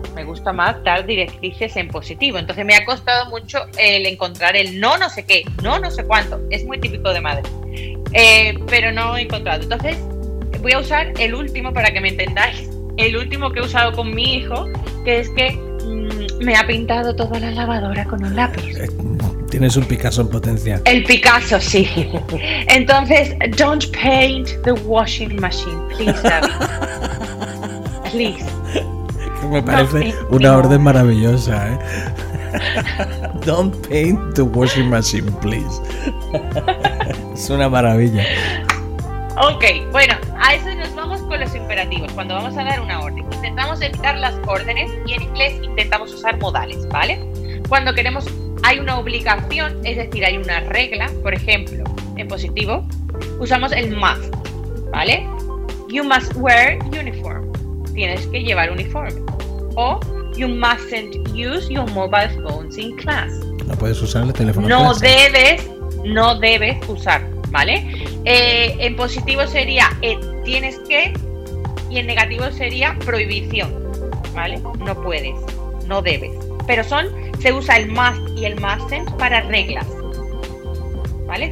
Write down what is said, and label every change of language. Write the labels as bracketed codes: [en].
[es] Me gusta más dar directrices en positivo. Entonces me ha costado mucho el encontrar el no sé cuánto. Es muy típico de madre. Pero no he encontrado. Entonces voy a usar el último para que me entendáis. El último que he usado con mi hijo, que es que me ha pintado toda la lavadora con un lápiz. Tienes un Picasso en potencia. El Picasso, sí. Entonces, [en] don't paint the washing machine, please, David. Please. [es] Me parece una orden maravillosa, ¿eh? [en] Don't paint the washing machine, please. [es] Es una maravilla. Ok, bueno, a eso nos vamos con los imperativos. Cuando vamos a dar una orden, intentamos evitar las órdenes y en inglés intentamos usar modales, ¿vale? Cuando queremos, hay una obligación, es decir, hay una regla, por ejemplo, en positivo, usamos el must, ¿vale? [en] You must wear uniform, [es] tienes que llevar uniforme. [en] O you mustn't use your mobile phones in class. [es] No puedes usar el teléfono en clase. No debes usar, ¿vale? En positivo sería tienes que, y en negativo sería prohibición, ¿vale? No puedes, no debes. Pero se usa el must y el mustn't para reglas, ¿vale?